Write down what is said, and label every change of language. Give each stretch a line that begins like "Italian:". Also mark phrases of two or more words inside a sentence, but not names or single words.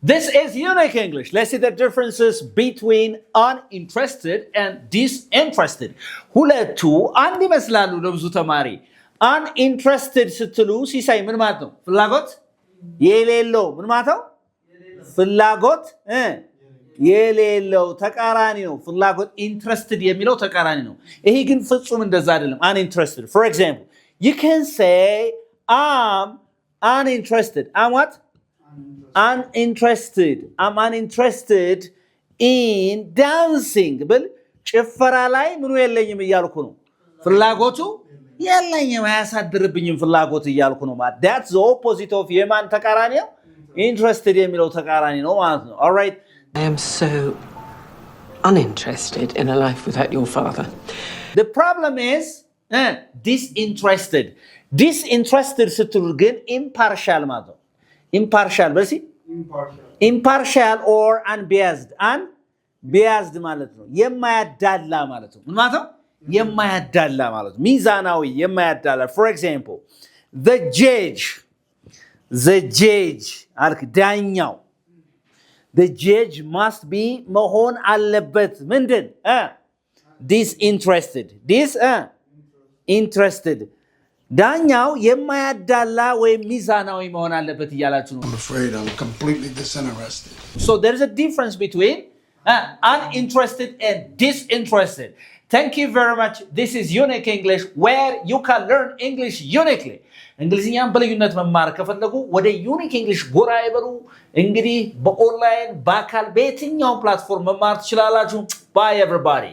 English: This is unique English. Let's see the differences between uninterested and disinterested.
Amharic: ሁለቱ አንድ ይመስላሉ ለብዙ ተማሪ። uninterested ስትሉ ሲሳይ ምን ማለት ነው? ፍላጎት የሌለው ምን ማለት ነው? ፍላጎት የሌለው ተቃራኒ ነው። ፍላጎት interested የሚለው ተቃራኒ ነው። ይሄ ግን ፍጹም እንደዛ አይደለም። uninterested.
English: For example, you can say I'm uninterested. I'm what? Uninterested. I'm uninterested in dancing.
Amharic: ብል ጭፈራ ላይ ምኑ የለኝም እያልኩ ነው። ፍላጎቱ የለኝም አያሳድርብኝም ፍላጎት እያልኩ ነው ማለት
English: that's the opposite of
Amharic: የማን ተቃራኒ ነው? interested የሚለው ተቃራኒ ነው ማለት ነው።
English: all right, I am so uninterested in a life without your father. The problem is disinterested.
Amharic: Disinterested ስትሉ ግን impartial ማለት ነው። impartial በሲ
English: impartial or unbiased.
Amharic: unbiased ማለት ነው የማያዳላ ማለት ነው። ምን ማለት ነው? የማያዳላ ማለት ነው። ሚዛናዊ የማያዳላ።
English: for example, the judge
Amharic: አልክ ዳኛው
English: the judge must be
Amharic: መሆን አለበት ምንድን disinterested. ዳኛው የማያዳላ ወይም ሚዛናዊ መሆን አለበት እያላችሁ ነው።
English: I'm afraid I'm completely disinterested. So there's a difference between uninterested and disinterested. Thank you very much. This is Unique English, where you can learn English uniquely.
Amharic: እንግሊዝኛን በልዩነት መማር ከፈለጉ ወደ ዩኒክ እንግሊሽ ጎራ ይበሉ። እንግዲህ በኦንላይን በአካል በየትኛው ፕላትፎርም መማር ትችላላችሁ።
English: Bye everybody.